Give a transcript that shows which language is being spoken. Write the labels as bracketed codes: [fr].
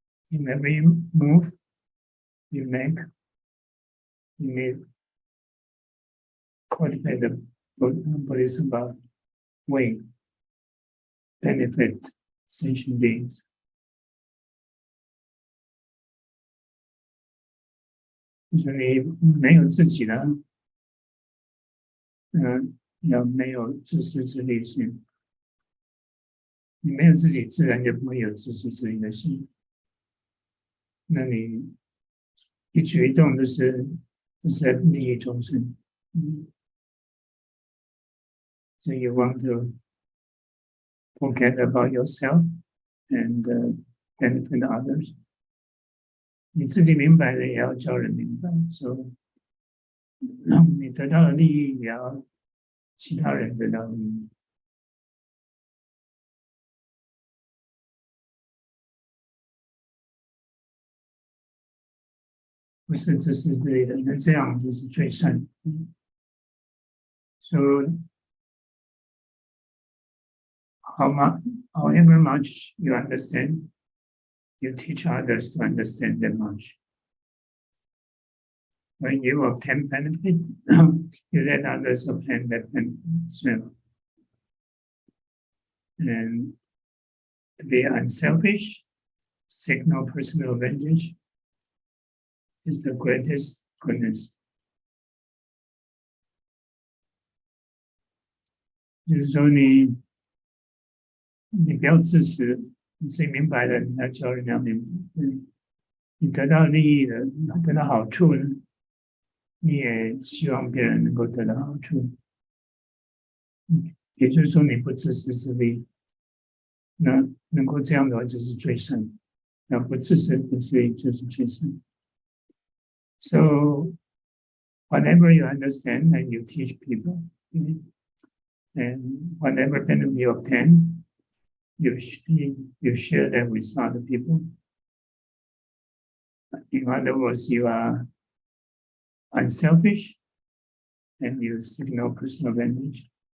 [en] In every move you make, you need cultivate the Bodhisattva way, benefit sentient beings. [zh] 就是你没有自己的，要没有自私自利心，你没有自己，自然就不会有自私自利的心。那你一举一动都是在利益众生。 [en] So you want to forget about yourself and benefit others. [zh] 你自己明白了，也要教人明白。So 你得到的利益，也要其他人得到利益。不是自私自利的，那这样就是最善。 [en] So however much you understand, you teach others to understand that much. When you obtain benefit, you let others obtain that benefit as well. And to be unselfish, seek no personal advantage, is the greatest goodness. [zh] 就是说你不要自私，你自己明白了，你要教人家明白。你得到利益了，得到好处了，你也希望别人能够得到好处。也就是说，你不自私自利，那能够这样的话就是最善。那不自私自利就是最善。 [en] So whatever you understand and you teach people, and whatever benefit you obtain, you share that with other people. In other words, you are unselfish and you seek no personal advantage.